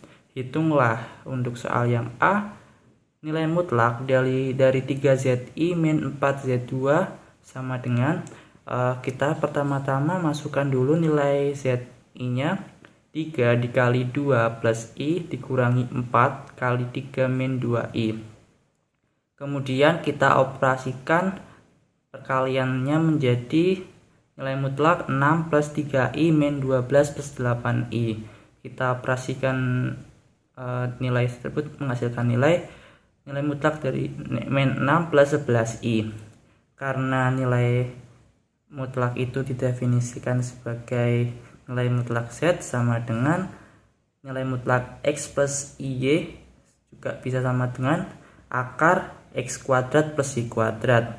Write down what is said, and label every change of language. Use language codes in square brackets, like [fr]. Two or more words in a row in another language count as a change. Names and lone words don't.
[id] Hitunglah untuk soal yang A, nilai mutlak dari 3ZI min 4Z2 sama dengan kita pertama-tama masukkan dulu nilai ZI nya 3 dikali 2 plus I dikurangi 4 kali 3 min 2I. Kemudian kita operasikan perkaliannya menjadi nilai mutlak 6 plus 3I min 12 plus 8I. Kita operasikan nilai tersebut menghasilkan nilai mutlak dari min 6 plus 11I. Karena nilai mutlak itu didefinisikan sebagai nilai mutlak Z sama dengan nilai mutlak X plus IY, juga bisa sama dengan akar X kuadrat plus Y kuadrat.